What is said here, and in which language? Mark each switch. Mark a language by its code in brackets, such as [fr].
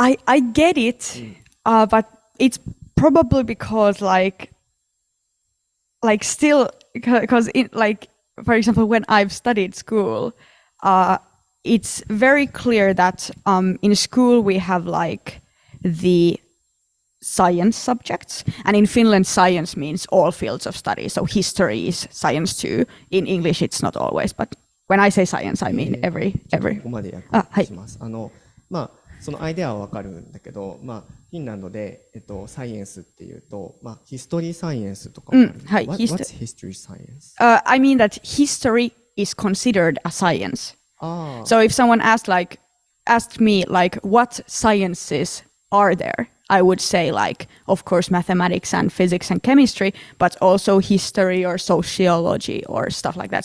[en] I get it, but it's probably because like still because it like for example when I've studied school, it's very clear that in school we have like the science subjects, and in Finland science means all fields of study, so history is science too. In English it's not always, but when I say science I mean every [ja] ここまで訳します。そのアイデアはわかるんだけど、フィンランドでサイエンスっていうと、ヒストリーサイエンスとかもある。 [en] What's history science? I mean that history is considered a science. So if someone asked me like what sciences are there, I would say like of course mathematics and physics and chemistry, but also history or sociology or stuff like that.